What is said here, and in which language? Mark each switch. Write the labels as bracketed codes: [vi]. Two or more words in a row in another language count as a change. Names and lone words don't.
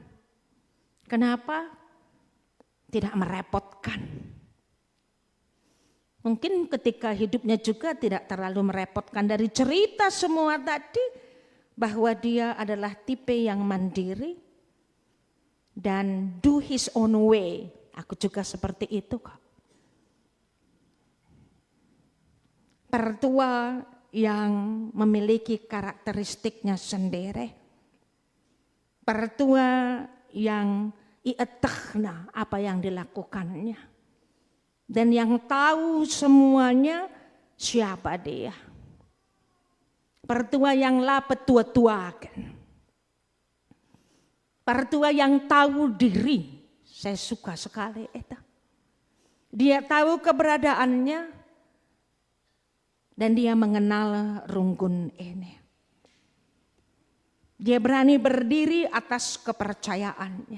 [id] Kenapa? Tidak merepotkan. Mungkin ketika hidupnya juga tidak terlalu merepotkan, dari cerita semua tadi bahwa dia adalah tipe yang mandiri dan [en] do his own way. [id] Aku juga seperti itu kok. Pertua yang memiliki karakteristiknya sendiri. Pertua yang ietahna apa yang dilakukannya. Dan yang tahu semuanya siapa dia. Pertua yang [btx] la petua-tuakan. [id] Pertua yang tahu diri. Saya suka sekali itu. Dia tahu keberadaannya. Dan dia mengenal rungkun ini. Dia berani berdiri atas kepercayaannya.